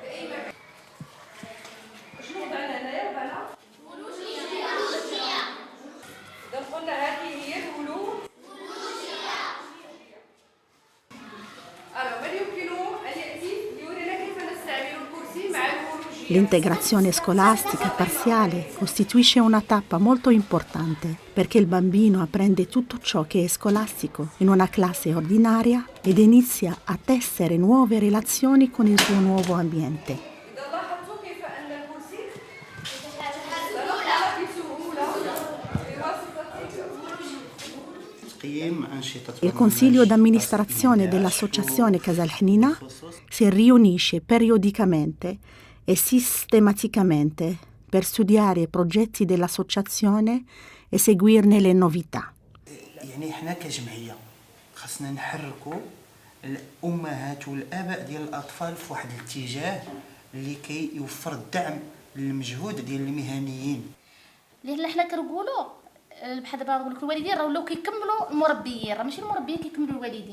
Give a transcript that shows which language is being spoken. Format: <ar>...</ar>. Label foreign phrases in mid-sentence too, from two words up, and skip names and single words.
<ar>شنو وضعنا هنايا؟ وضعنا إذا قلنا هذه هي الولوجية. من يمكنه أن يأتي ليورينا كيف نستعمل الكرسي مع الولوجية؟</ar> <it>L'integrazione scolastica parziale costituisce una tappa molto importante perché il bambino apprende tutto ciò che è scolastico in una classe ordinaria ed inizia a tessere nuove relazioni con il suo nuovo ambiente. Il consiglio d'amministrazione dell'associazione Casa Al-Hnina si riunisce periodicamente e sistematicamente per studiare i progetti dell'associazione e seguirne le novità.</it> <ar>يعني احنا كجمعيه خاصنا نحركوا الامهات والاباء ديال الاطفال في واحد الاتجاه اللي كيوفر الدعم للمجهود ديال المهنيين. اللي حنا كنقولوا بحال دابا نقول لك الوالدين راه ولاو كيكملوا المربيين، راه ماشي المربيين كيكملوا الوالدين.</ar>